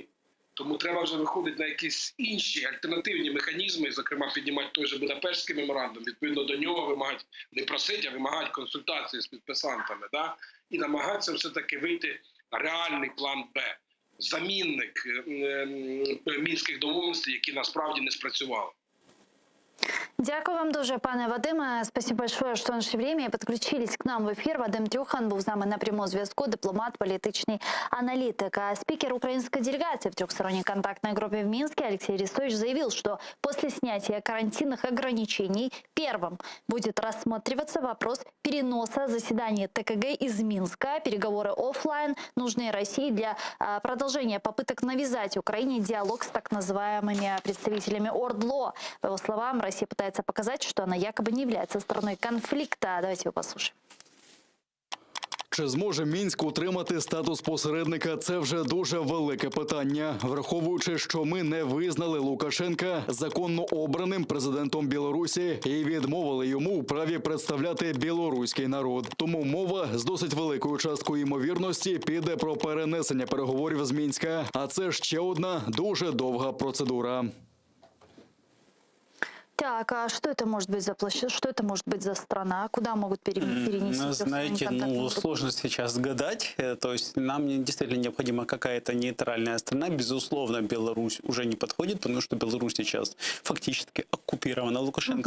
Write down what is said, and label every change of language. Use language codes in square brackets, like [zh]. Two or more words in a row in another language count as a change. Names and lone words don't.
[uk] Тому треба вже виходити на якісь інші альтернативні механізми, зокрема піднімати той же Будапештський меморандум, відповідно до нього вимагати, не просити, а вимагати консультації з підписантами, да? І намагатися все-таки вийти на реальний план Б. замінник мінських домовленостей, які насправді не спрацювали. Дякую вам дуже, пане Вадиме. [ru] Спасибо большое, [uk] що знайшли время і підключились [ru] к нам [uk] в ефір. Вадим Тюхан був з нами на прямому зв'язку, дипломат, політичний аналитик. [ru] А спикер украинской делегации в трехсторонней контактной группе в Минске Алексей Арестович заявил, что после снятия карантинных ограничений первым будет рассматриваться вопрос переноса заседания ТКГ из Минска. Переговоры офлайн нужны России для продолжения попыток навязать Украине диалог с так называемыми представителями ОРДЛО. По его словам, Россия пытается показать, что она якобы не является стороной конфликта. Давайте его послушаем. [uk] Чи зможе Мінськ утримати статус посередника – це вже дуже велике питання. Враховуючи, що ми не визнали Лукашенка законно обраним президентом Білорусі і відмовили йому у праві представляти білоруський народ. Тому мова з досить великою часткою ймовірності піде про перенесення переговорів з Мінська. А це ще одна дуже довга процедура. [ru] Так, а что это может быть за площадь? Что это может быть за страна? Куда могут перенести? Знаете, сложно сейчас гадать. То есть нам действительно необходима какая-то нейтральная страна. Безусловно, Беларусь уже не подходит, потому что Беларусь сейчас фактически оккупирована Лукашенко.